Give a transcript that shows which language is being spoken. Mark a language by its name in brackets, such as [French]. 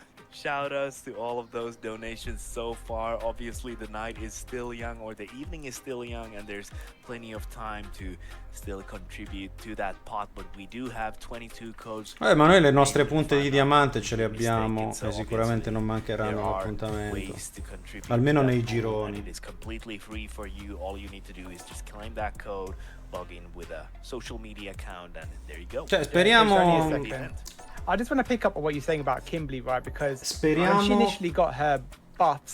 [English] Shout outs to all of those donations so far. Obviously the night is still young, or the evening is still young, and there's plenty of time to still contribute to that pot, but we do have 22 codes. [Italian] Ma noi le nostre punte di diamante ce le abbiamo e sicuramente non mancheranno l'appuntamento. Almeno nei gironi. [English] It is completely free for you. All you need to do is just claim that code, log in with a social media account, and there you go. [Italian] Cioè, speriamo. [English] I just want to pick up on what you're saying about Kimberly, right? Because [Italian] speriamo [English] she initially got her buffs,